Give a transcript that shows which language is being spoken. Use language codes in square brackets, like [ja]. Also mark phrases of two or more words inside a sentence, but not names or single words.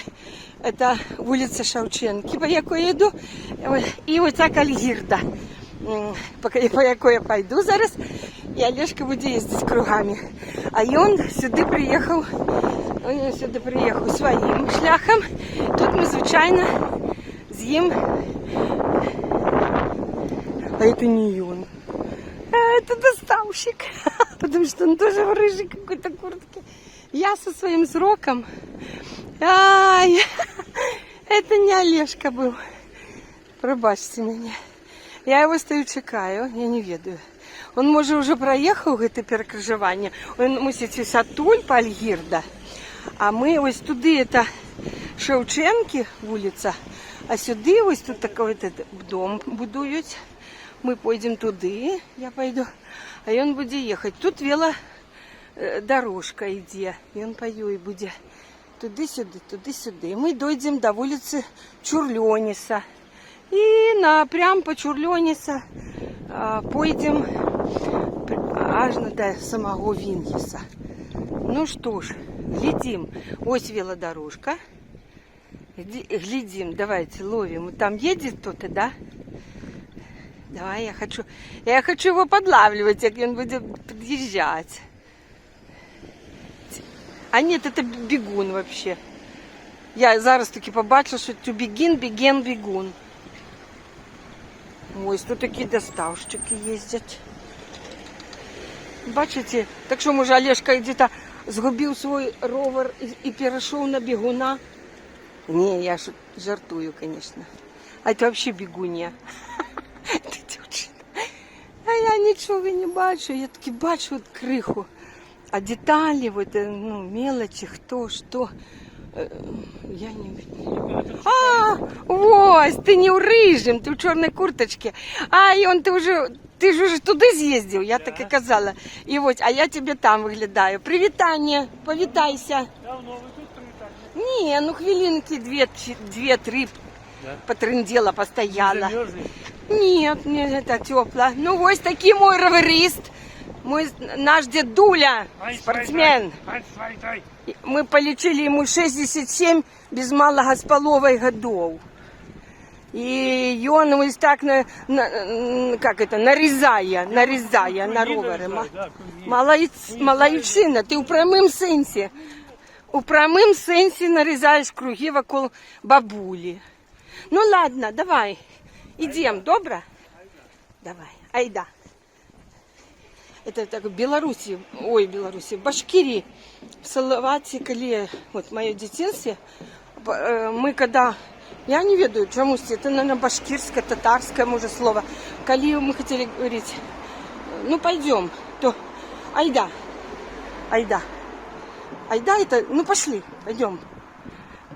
[uk] Це вулиця Шевченки, по якій я йду, і оця Кальгірда, по якій я пойду зараз, і Олежка буде їздити кругами. А він сюди приїхав своїм шляхом. Тут ми, звичайно, з'їм. [ru] А это не он. Это доставщик. Потому что он тоже в рыжей какой-то куртке. Я со своим сроком. Ай, это не Олежка был. Пробачьте меня. Я его стою чекаю, я не ведаю. Он, может, уже проехал это перекрыжевание. Он мусить ось оттуль по Альгірда. А мы ось туди, это Шевченки вулиця. [uk] А сюди ось тут такий дом будують. Ми пойдемо туди, я пойду, а він буде їхати. Тут велодорожка йде, він по їй буде туди-сюди, туди-сюди. Ми дійдемо до вулиці Чурльоніса. І прямо по Чурльоніса пойдемо аж до самого Вінгеса. Ну що ж, глядим. Ось велодорожка. Глядим, давайте ловим. [ru] Там едет кто-то, да? Давай, я хочу его подлавливать, как он будет подъезжать. А нет, это бегун вообще. [uk] Я зараз таки побачила, [ru] что это бегун. [uk] Ось тут такі доставщики їздять. Бачите? Так що, може, Олежка где-то згубив свій ровер і перейшов на бігуна? Не, я жартую, [ru] конечно. А это вообще бегунья. [uk] Это дівчина. А я нічого не бачу. Я таки бачу от криху. А деталі, вот, ну, мелочи, хто, що. [ru] Я не видно. [uk] А, ось, ти не у рыжем, ти в чорній курточці. А, і он, ти ж уже туди з'їздив, я так і казала. І ось, а я тебе там виглядаю. Привітання, повітайся. Давно ви тут привітання? Ні, ну хвилинки 2-3 потрындела, постояла. [ru] Нет, мне это тепло. Ну, ось такий мой роверист. Наш дедуля, спортсмен. Мы полечили ему 67 без малого с половой годов. И он ось так, как это, нарезая на ровери. [uk] Молодчина, ти у прямим сенсі нарізаєш круги вокруг бабулі. [ru] Ну ладно, давай, идем, добро? Давай, айда. Это так в Беларуси, в Башкирии, в Салавате, коли, вот мое детинство, мы когда, я не ведаю, чомусь, это, наверное, башкирское, татарское, может, слово, коли мы хотели говорить, ну пойдем, то айда, это, ну пошли, пойдем.